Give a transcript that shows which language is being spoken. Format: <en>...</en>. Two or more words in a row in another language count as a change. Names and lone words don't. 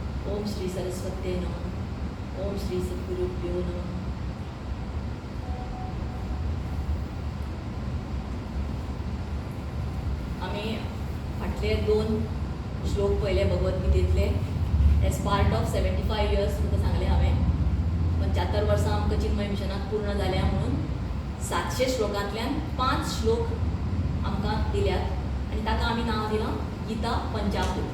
<sa>ओम श्री सरस्वती नमः. ओम श्री सद्गुरुभ्यो नमः.</sa> <kok>आम्ही फाटले 2 श्लोक पहिले भगवद्गीतेतले</kok> <en>as part of 75 years</en> <kok>तुमकां सांगले हांवें. 75 वर्सां आमकां चिन्मय मिशनाक पूर्ण जाल्या म्हणून 700 श्लोकांतल्यान 5 श्लोक आमकां दिल्यात आनी ताका आमी नांव दिलां गीता पंचामृत.</kok>